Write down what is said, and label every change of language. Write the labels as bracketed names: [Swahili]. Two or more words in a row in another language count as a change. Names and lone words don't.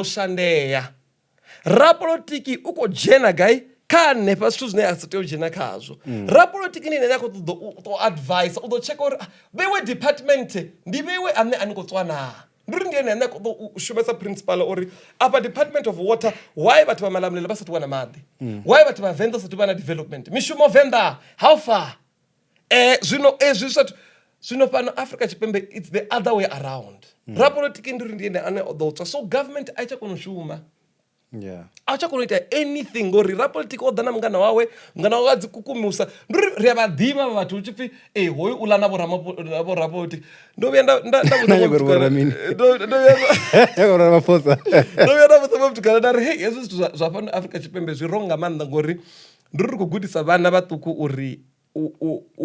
[Venda] shandeya rapolotiki u khou dzhena gai kha hanefha zwithu zwine a si tea u dzhena khazwo rapolotiki ndi ine a khou ṱoḓa u advise u ḓo tsheka uri vheiwe department ndi vheiwe ane a ni khou tswa na ndi uri ndi ene ane a khou ḓo u shumesa principal uri afha [English] department of water [Venda] why vhathu vha Malamulele vha sathu wana maḓi why vhathu vha Venda sathu vha na development mishumo Venda [English] how far [Venda] zwino zwino fhano Afrika Tshipembe [English] it's the other way around [Venda] rapolotiki ndi uri ndi ene ane o ḓo tswa so government a i tsha kona u shuma a tsha kona u ita anything ngori rapolotiki o ḓa na mungana wawe a dzi kukumusa ndi uri ri a vha ḓivha vha vhathu hu tshi pfi hoyu u ḽa na vho rapolotiki ndo vhuya nda vhudza mtukana nda ri hei hezwi zwithu zwa fhano Afrika Tshipembe zwi wrong nga maanḓa ngori ndi uri ri khou gudisa vhana vhaṱuku uri u